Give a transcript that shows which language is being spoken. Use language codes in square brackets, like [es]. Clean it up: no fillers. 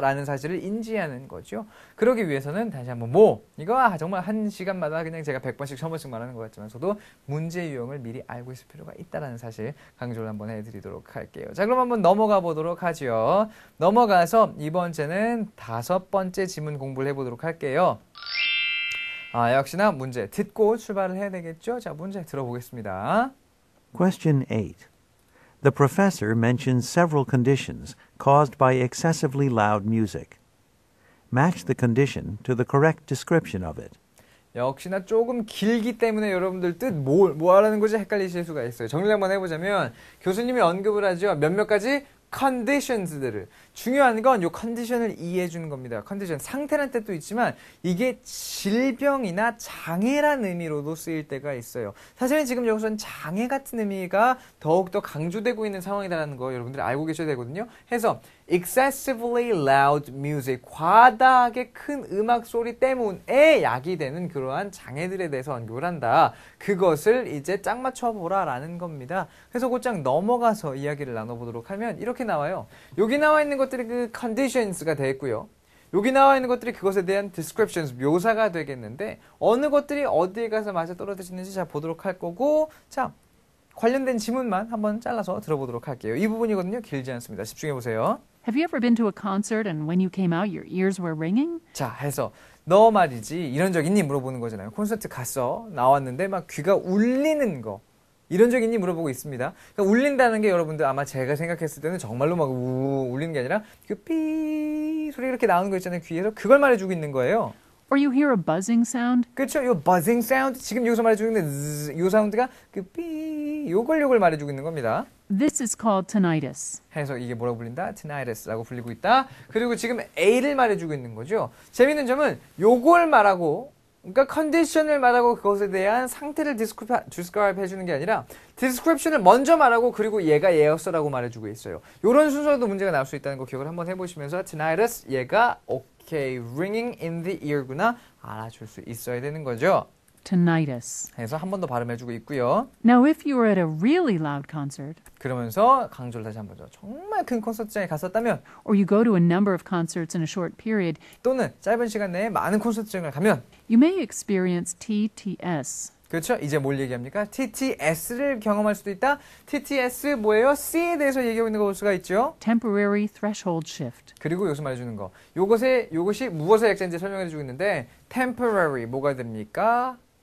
[ko] 라는 사실을 인지하는 거죠. 그러기 위해서는 다시 한번 이거 정말 한 시간마다 그냥 제가 100번씩 1000번씩 말하는 것 같지만서도 문제 유형을 미리 알고 있을 필요가 있다는 사실 강조를 한번 해드리도록 할게요. 자, 그럼 한번 넘어가 보도록 하죠. 넘어가서 이번 주는 5번째 지문 공부를 해보도록 할게요. 역시나 문제 듣고 출발을 해야 되겠죠? 자, 문제 들어보겠습니다. [en] Question 8. The professor mentions several conditions caused by excessively loud music. Match the condition to the correct description of it. [ko] 역시나 조금 길기 때문에 여러분들 뜻 뭐 하라는 거지 헷갈리실 수가 있어요. 정리를 한번 해보자면 교수님이 언급을 하죠. 몇몇 가지 conditions들을. 중요한 건 이 컨디션을 이해해 주는 겁니다. 컨디션, 상태란 뜻도 있지만 이게 질병이나 장애란 의미로도 쓰일 때가 있어요. 사실은 지금 여기서는 장애 같은 의미가 더욱더 강조되고 있는 상황이라는 거 여러분들이 알고 계셔야 되거든요. 해서 [en] excessively loud music, [ko] 과다하게 큰 음악 소리 때문에 야기되는 그러한 장애들에 대해서 언급을 한다. 그것을 이제 짝 맞춰보라 라는 겁니다. 그래서 곧장 넘어가서 이야기를 나눠보도록 하면 이렇게 나와요. 여기 나와 있는 것들이 그 conditions가 되겠고요. 여기 나와 있는 것들이 그것에 대한 descriptions, 묘사가 되겠는데 어느 것들이 어디에 가서 맞아 떨어지는지 자 보도록 할 거고 자 관련된 지문만 한번 잘라서 들어보도록 할게요. 이 부분이거든요. 길지 않습니다. 집중해 보세요. [en] Have you ever been to a concert and when you came out your ears were ringing? [ko] 자 해서 너 말이지 이런 적 있니 물어보는 거잖아요. 콘서트 갔어. 나왔는데 막 귀가 울리는 거. 이런 적 있니 물어보고 있습니다. 그러니까 울린다는 게 여러분들 아마 제가 생각했을 때는 정말로 막 울리는 게 아니라 그 삐 소리 이렇게 나오는 거 있잖아요. 귀에서 그걸 말해주고 있는 거예요. [en] Or you hear a buzzing sound. [ko] 그렇죠? 요 [en] buzzing sound [ko] 지금 여기서 말해주고 있는 요 사운드가 그 삐 요걸 말해주고 있는 겁니다. [en] This is called tinnitus. [ko] 해서 이게 뭐라고 불린다? tinnitus라고 불리고 있다. 그리고 지금 A를 말해주고 있는 거죠. 재밌는 점은 요걸 말하고 그러니까 컨디션을 말하고 그것에 대한 상태를 describe 해주는 게 아니라 description을 먼저 말하고 그리고 얘가 얘였어라고 말해주고 있어요. 이런 순서도 문제가 나올 수 있다는 거 기억을 한번 해보시면서 tinnitus 얘가 okay, [en] ringing in the ear [ko] 구나 알아줄 수 있어야 되는 거죠. [en] Tinnitus. [ko] 해서 한 번 더 발음해주고 있고요. [en] Now, if you were at a really loud concert, [ko] 그러면서 강조를 다시 한번 더 정말 큰 콘서트장에 갔었다면 [en] or you go to a number of concerts in a short period, [ko] 또는 짧은 시간 내에 많은 콘서트장을 가면 [en] you may experience TTS. [ko] 그렇죠? 이제 뭘 얘기합니까? TTS를 경험할 수도 있다. TTS 뭐예요? C에 대해서 얘기하고 있는 거 볼 수가 있죠. [en] Temporary threshold shift. [ko] 그리고 여기서 말해주는 거. 요것이 무엇의 약자인지 설명해주고 있는데 temporary 뭐가 됩니까?